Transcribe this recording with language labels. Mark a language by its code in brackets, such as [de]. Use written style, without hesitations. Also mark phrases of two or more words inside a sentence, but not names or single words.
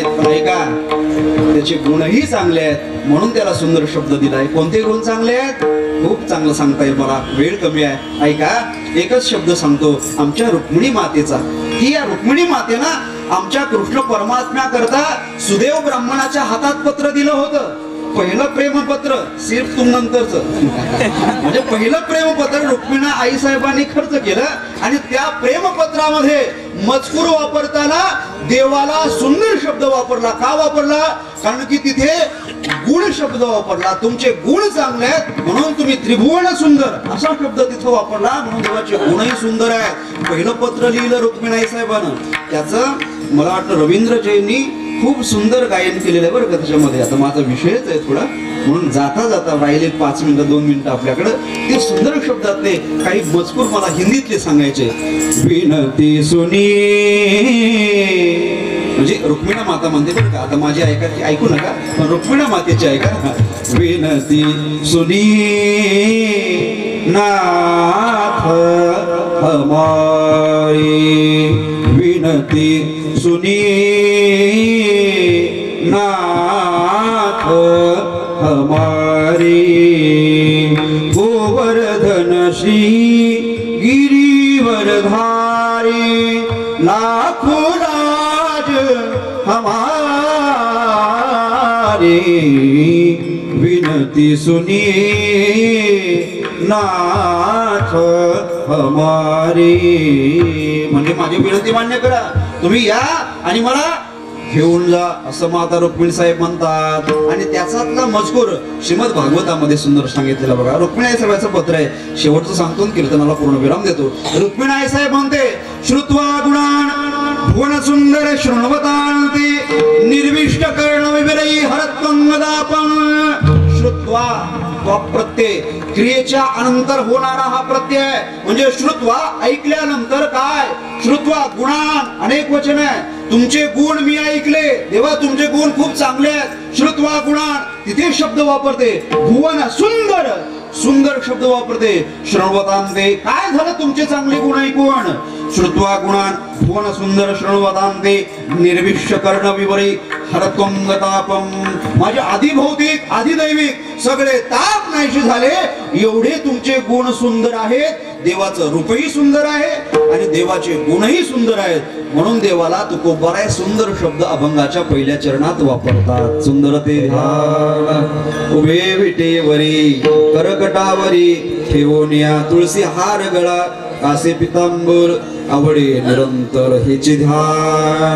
[mr] पण ऐका, त्याचे गुणही चांगले आहेत म्हणून त्याला सुंदर शब्द दिलाय. कोणते गुण चांगले आहेत? खूप चांगलं सांगता येईल, मला वेळ कमी आहे. ऐका, एकच शब्द सांगतो आमच्या रुक्मिणी मातेचा. की या रुक्मिणी मातेनं आमच्या कृष्ण परमात्म्या करता सुदेव ब्राह्मणाच्या हातात पत्र दिलं होतं. पहिलं प्रेमपत्र, [hi] सिर्फ तुम नंतरच. [mr] म्हणजे पहिलं प्रेमपत्र रुक्मिणी आई साहेबांनी खर्च केलं आणि त्या प्रेमपत्रामध्ये मजकूर वापरताना देवाला सुंदर शब्द वापरला. का वापरला? कारण की तिथे गुण शब्द वापरला. तुमचे गुण चांगले आहेत म्हणून तुम्ही त्रिभुवन सुंदर असा शब्द तिथं वापरला. म्हणून देवाचे गुणही सुंदर आहेत. पहिलं पत्र लिहिलं रुक्मिणी आई साहेबांना. त्याचं मला वाटतं रवींद्र जैननी खूप सुंदर गायन केलेलं आहे बरं का त्याच्यामध्ये. आता माझा विषयच आहे थोडा, म्हणून जाता जाता राहिले 5 मिनिटं 2 मिनिटं आपल्याकडे ते सुंदर शब्दातले काही मजकूर मला हिंदीतले सांगायचे. [hi] विनती सुनी, [mr] म्हणजे रुक्मिणी माता म्हणते बरं का. आता माझी ऐकू नका, पण रुक्मिणी मातेची ऐका. [hi] विनती सुनी नाथ हमारी, विनती सुनी नाथ हमारी. गोवर्धन श्री गिरिवर धारी, लाखों राज हमारे. विनती सुनिए नाथ हमारी. [mr] म्हणजे माझी विनंती मान्य करा, तुम्ही या आणि मला घेऊन जा असं माता रुक्मिणी साहेब म्हणतात. आणि त्याचातला मजकूर श्रीमद भागवतामध्ये सुंदर सांगितलेला बघा. रुक्मिणी आई साहेबांचं पत्र आहे, शेवटचं सांगतो कीर्तनाला पूर्ण विराम देतो. रुक्मिणी आई साहेब म्हणते, [sa] श्रुत्वा गुणान भुवन सुंदर शृण्वतान्ते निर्विष्ट कर्ण विविरई हरत्वंगदापम. [mr] श्रुत्वा प्रत्यय, क्रियेच्या अनंतर होणारा हा प्रत्यय म्हणजे श्रुत्वा ऐकल्यानंतर काय [sa] श्रुत्वा गुणान [mr] अनेक वचन आहे. तुमचे गुण मी ऐकले देवा, तुमचे गुण खूप चांगले आहेत. [sa] श्रुत्वा गुणान [mr] तिथे शब्द वापरते. भुवन सुंदर सुंदर शब्द वापरते. श्रवतांते काय झालं तुमचे चांगले गुण ऐकून. [sa] श्रुत्वा गुणान भुवन सुंदर श्रवतांते निर्विष्य कर्ण विवरी हरत्वंगतापम. [mr] माझे आधी भौतिक आधी दैविक सगळे ताप नाहीसे झाले एवढे तुमचे गुण सुंदर आहेत. देवाचं रूपही सुंदर आहे आणि देवाचे गुणही सुंदर आहेत. म्हणून देवाला तुकोबाराय सुंदर शब्द अभंगाच्या पहिल्या चरणात वापरतात. सुंदर ते ध्यान उभे विटेवरी करकटावरी ठेवोनिया तुळसी हार गळा कासे पितांबर आवडे निरंतर हेचे ध्यान.